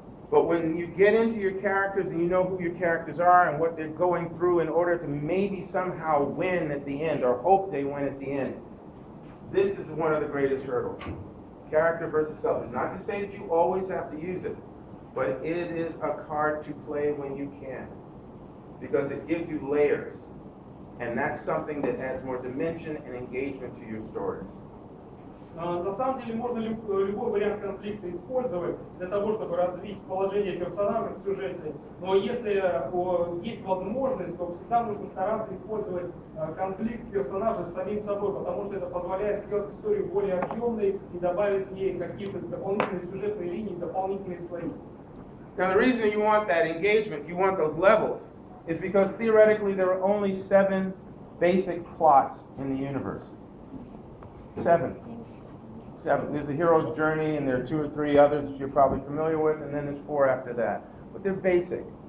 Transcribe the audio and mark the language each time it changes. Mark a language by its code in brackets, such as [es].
[en] But when you get into your characters and you know who your characters are and what they're going through in order to maybe somehow win at the end or hope they win at the end, this is one of the greatest hurdles. Character versus self. It's not to say that you always have to use it, but it is a card to play when you can, because it gives you layers. And that's something that adds more dimension and engagement to your stories. [ru] На самом деле можно любой вариант конфликта использовать для того, чтобы развить положение персонажа в сюжете. Но если есть возможность, то всегда нужно стараться использовать конфликт персонажа с самим собой, потому что это позволяет сделать историю более объемной и добавить в ней какие-то дополнительные сюжетные линии, дополнительные слои. [en] Now the reason you want that engagement, you want those levels, is because theoretically there are only 7 basic plots in the universe. 7. There's the hero's journey, and there are 2 or 3 others that you're probably familiar with, and then there's 4 after that. But they're basic.